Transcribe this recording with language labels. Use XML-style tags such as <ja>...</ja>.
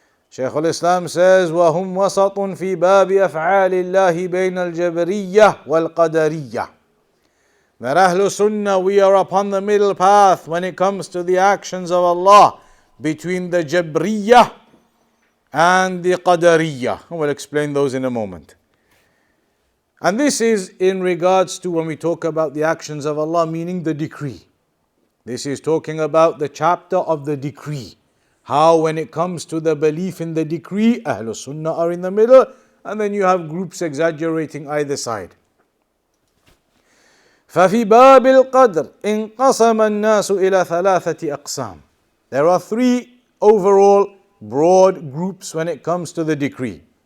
<ar>Shaykh al-Islam says, وَهُمْ وَسَطٌ فِي بَابِ أَفْعَالِ اللَّهِ بَيْنَ الْجَبْرِيَّةِ وَالْقَدَرِيَّةِ.</ar> <en>That Ahlul Sunnah, we are upon the middle path when it comes to the actions of Allah between the Jabriyyah and the Qadariyah. I will explain those in a moment. And this is in regards to when we talk about the actions of Allah, meaning the decree. This is talking about the chapter of the decree. How when it comes to the belief in the decree, Ahlul Sunnah are in the middle, and then you have groups exaggerating either side.</en> <ar>ففي باب القدر انقسم الناس إلى ثلاثة أقسام.</ar> <en>There are three overall broad groups when it comes to the decree.</en>